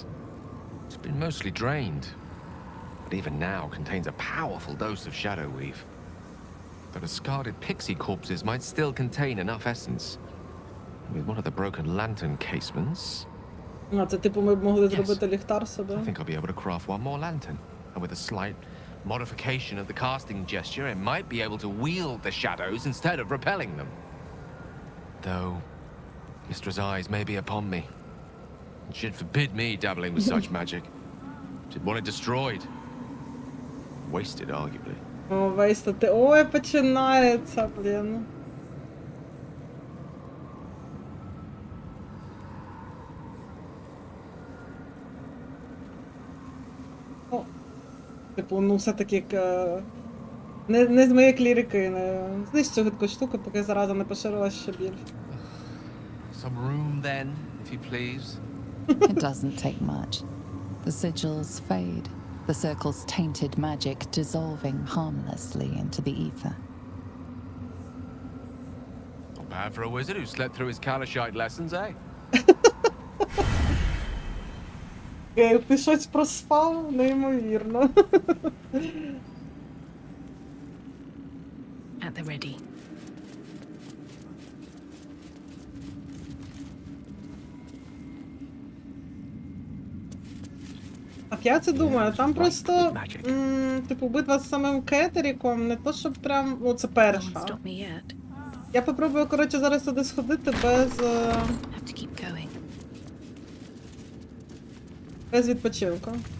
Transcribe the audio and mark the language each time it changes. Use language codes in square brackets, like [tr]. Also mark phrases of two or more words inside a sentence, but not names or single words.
[en] It's been mostly drained, but even now contains a powerful dose of shadow weave. The discarded pixie corpses might still contain enough essence. With one of the broken lantern casements, [uk] А, це типу ми б могли [en] Yes. [uk] зробити ліхтар [en] I [uk] собі. [en] think I'll be able to craft one more lantern. And with a slight modification of the casting gesture, it might be able to wield the shadows instead of repelling them. Though, Mistress' eyes may be upon me. And she'd forbid me dabbling with such magic. She'd want it destroyed. Wasted, arguably. [uk] О, вейстати. Ой, починається, блін. Ну, типу, ну все-таки не з моєї клірикини. Знищ цю гидку штуку, поки зараза не поширилась ще більше. [en] Some room then, if you please. It doesn't take much. The sigils fade, the circle's tainted magic dissolving harmlessly into the ether. Not bad for a wizard who slept through his Kalashite lessons, eh? [uk] Ти щось проспав? Неймовірно. [en] At the ready. [uk] Так, я це думаю, там просто, типу, битва з самим Кетеріком, не то, щоб прям, ну, це [en] No one [uk] перша. [en] stop me yet. [uk] Я попробую, коротше, зараз туди сходити [en] Have to keep going. [uk] без відпочинку.